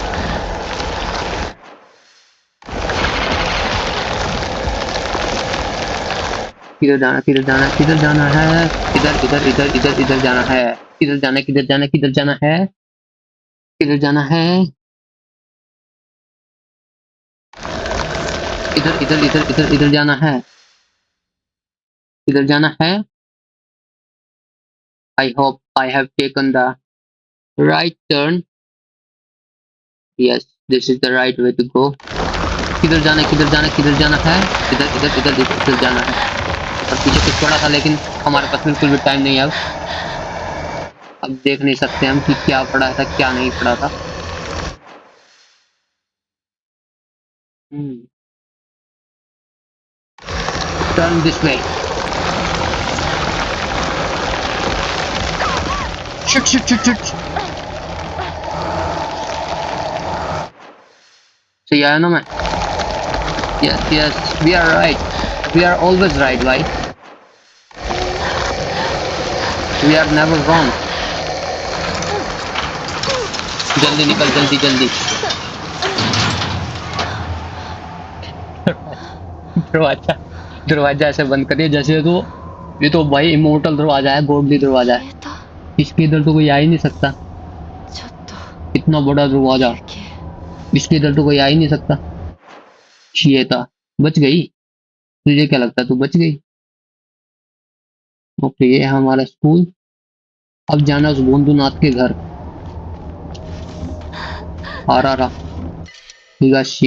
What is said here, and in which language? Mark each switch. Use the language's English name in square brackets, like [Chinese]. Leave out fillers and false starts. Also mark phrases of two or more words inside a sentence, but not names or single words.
[Hindi] किधर जाना किधर जाना किधर जाना है? इधर इधर इधर इधर इधर जाना है। किधर जाना किधर जाना किधर जाना है? किधर जाना है? इधर इधर इधर इधर इधर जाना है। इधर जाना है। [English] I hope I have taken the right turn. yes this is the right way to go. [Hindi] किधर जाना किधर जाना किधर जाना है? इधर इधर इधर इधर इधर जाना है। और पीछे कुछ पड़ा था लेकिन हमारे पास बिल्कुल भी टाइम नहीं है अब देख नहीं सकते हम कि क्या पड़ा था क्या नहीं पड़ा था। [English] turn this way. shit shit shit shit [Hindi] सही आया ना मैं? [English] yes yes we are right we are always right भाई। we are never wrong. [Hindi] जल्दी निकल जल्दी जल्दी। दरवाजा दरवाजा ऐसे बंद करिए जैसे तो ये तो भाई इमोर्टल दरवाजा है गॉडली दरवाजा है। [Japanese] 消えた [Hindi] इसके इधर तो कोई आ ही नहीं सकता। [Japanese] ちょっと [Hindi] इतना बड़ा दरवाजा [Japanese] 休憩 [Hindi] इसके इधर तो कोई आ ही नहीं सकता। ये था बच गई। तुझे क्या लगता है तू बच गई? ओके ये है हमारा स्कूल। अब जाना उस भोंदूनाथ के घर। [Japanese] あらら 東.